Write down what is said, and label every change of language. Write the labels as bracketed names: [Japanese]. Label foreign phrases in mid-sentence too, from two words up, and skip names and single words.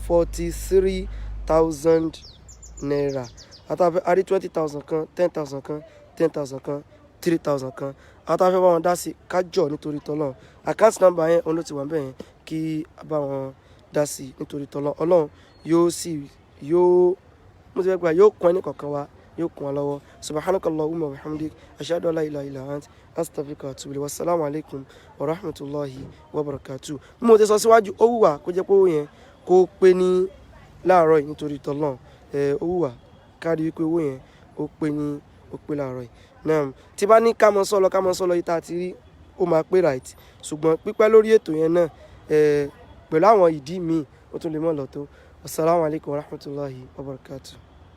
[Yoruba] 43,000 naira àtàfẹ́ àrí 20,000 kan 10,000 kan 10,000 kan 3,000 kan àtàfẹ́ bá wọn dá sí kájọ nítorí tọ́lọ́n [English] account number [Yoruba] yẹn òun ló ti wà bẹ́ẹ̀ yẹn kí bá wọn dá sí nítorí tọ́lọ́n ọlọ́run yóò kún ẹni kọ̀ọ̀kan wa yóò kún wa lọ́wọ́ [Arabic] سبحانك اللهم وبحمدك أشهد أن لا إله إلا أنت أستغفرك وأتوب إليك والسلام عليكم ورحمة الله وبركاته [Yoruba] bí mo ti sọ síwájú ó wùwà kó jẹ́ pé owó yẹn kó pé ní láàárọ̀ yìí nítorí tọ́lọ́n ó wùwà kárí wípé owó yẹn ó pé láàárọ̀ yìí náà tí bá ní ká mọ sọ́lọ yìí tá a ti rí ó máa pé right ṣùgbọ́n pípẹ́ lórí ètò yẹn náà pẹ̀lú àwọn ìdí míì ó tún lè mọ̀ lọ́tọ́ [Arabic] السلام عليكم ورحمة الله وبركاته.